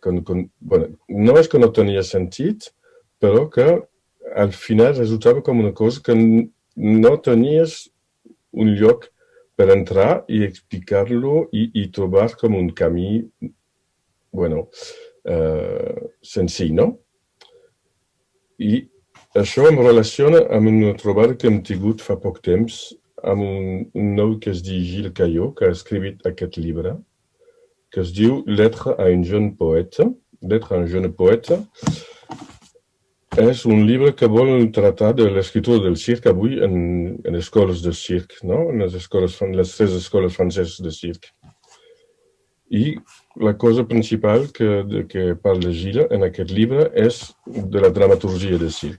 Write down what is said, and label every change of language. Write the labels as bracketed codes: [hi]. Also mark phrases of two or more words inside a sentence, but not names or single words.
[ca] No és que no tenia sentit, però que al final resultava com una cosa que no tenies un lloc per entrar i explicar-lo i trobar com un camí, senzill, no? I això em relaciona amb una trobada que hem tingut fa poc temps amb un noi que es diu Gilles Caillot, que ha escrit aquest llibre, que es diu Lettre à un jeune poète. Lettre à un jeune poète és un llibre que vol tractar de l'escriptura del circ avui en escoles de circ, no? En les 3 escoles franceses de circ. I la cosa principal que parla Gilles en aquest llibre és de la dramaturgia de circ.